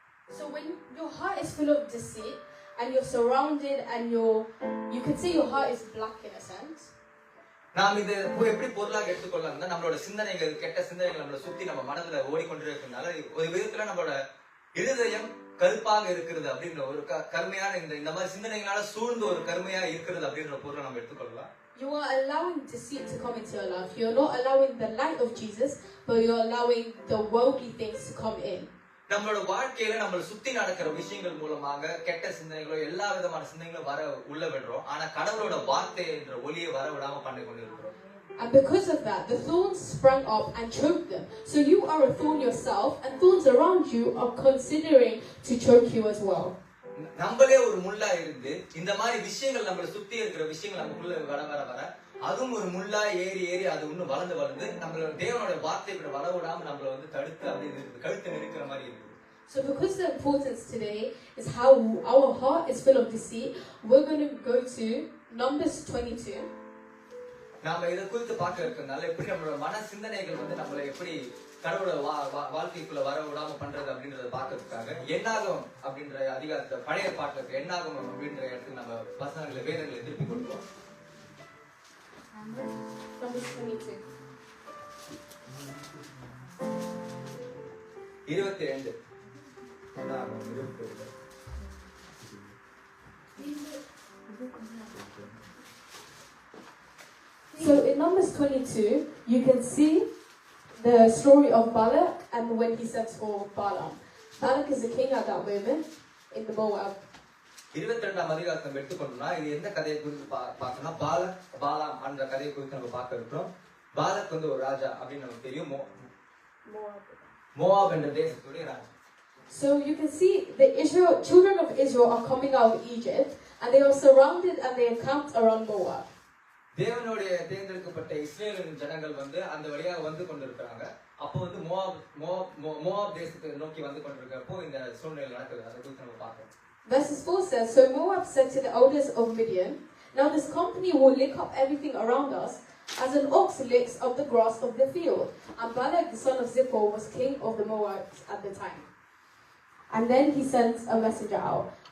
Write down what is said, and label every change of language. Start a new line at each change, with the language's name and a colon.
English: So when your heart is full of deceit and you're surrounded and you could say your heart is black in a sense.
Tamil: நாம் இதை எப்படி பொருளாக எடுத்துக்கொள்ளலாம், நம்மளோட சிந்தனைகள், கெட்ட சிந்தனைகள் நம்மளை சுத்தி நம்ம மனதுல ஓடிக்கொண்டிருக்கிறதுனால ஒரு விதத்துல நம்மளோட இருதயம் கருப்பாக இருக்கிறது அப்படின்ற ஒரு கருமையான இந்த மாதிரி சிந்தனைகளால சூழ்ந்து ஒரு கருமையா இருக்கிறது அப்படின்ற பொருளை நம்ம எடுத்துக்கொள்ளலாம்.
English: You are allowing deceit to come into your life. You're not allowing the light of Jesus, but you're allowing the worldly things to come in.
Tamil: நம்மளோட வாழ்க்கையில நம்மள சுத்தி நடக்கிற விஷயங்கள் மூலமாக கெட்ட சிந்தனைகளோ எல்லா விதமான சிந்தனைகளும் வர உள்ள விடுறோம். ஆனா கடவுளோட வார்த்தை என்ற ஒளியை வர விடாம பண்ணி கொண்டிருக்கிறோம்.
English: And because of that, the thorns sprang up and choked them. So you are a thorn yourself, and thorns around you are considering to choke you as well.
Tamil: நம்மளே ஒரு முள்ளா இருந்து இந்த மாதிரி விஷயங்கள் நம்மள சுத்தி இருக்கிற விஷயங்கள் நமக்குள்ள வர அதுவும் ஒரு முள்ளா ஏறி அது இன்னும் வளர்ந்து நம்மளோட தேவனோட வார்த்தை வர விடாம நம்மள வந்து தடுத்து அப்படி கழுத்து நெருக்கிற மாதிரி இருக்கு.
English: So because the importance today is how our heart is full of deceit, we're going to go to Numbers 22.
Tamil: நாம இத குறித்து பார்க்க இருக்கறனால எப்படி நம்மளோட மன சிந்தனைகள் வந்து நம்மள எப்படி கடவுளோட வாழ்க்கைக்குள்ள வர விடாம பண்றது அப்படின்றத பார்க்கிறதுக்காக என்னாகும் அப்படின்ற அதிகாரத்தை பழைய பாட்டுக்கு என்னாகும் அப்படின்ற இடத்துக்கு நம்ம வசனங்களை வேதங்களை திருப்பி கொடுப்போம்.
English: Numbers 22. So in Numbers 22, you can see the story of Balak and when he sends for Balaam. Balak is the king at that moment in the Moab.
Tamil: 22ஆம் அதிகாரத்தை எடுத்துக்கொண்டோம்னா இது எந்த கதையை குறித்து பார்க்கணும்னா பாலாம் அந்த கதையை குறித்து நம்ம பார்க்க இருக்கிறோம். பாலக் வந்து ஒரு ராஜா அப்படின்னு நமக்கு தெரியும். மோவாப் என்ற தேசத்துடைய ராஜா.
English: So you can see the children of Israel are coming out of Egypt and they are surrounded and they are camped around Moab.
Tamil: தேவனுடைய தேர்ந்தெடுக்கப்பட்ட இஸ்ரேலின் ஜனங்கள் வந்து அந்த வழியாக வந்து கொண்டிருக்காங்க. அப்போ வந்து மோவாப் தேசத்தை நோக்கி வந்து கொண்டிருக்கிறப்போ இந்த சூழ்நிலை நடக்குது. அதை குறித்து நம்ம பார்க்கலாம்.
English: Verses 4 says, so Moab said to the elders of Midian, now this company will lick up everything around us as an ox licks up the grass of the field. And Balak the son of Zippor was king of the Moabites at the time. And then he sends a messenger out.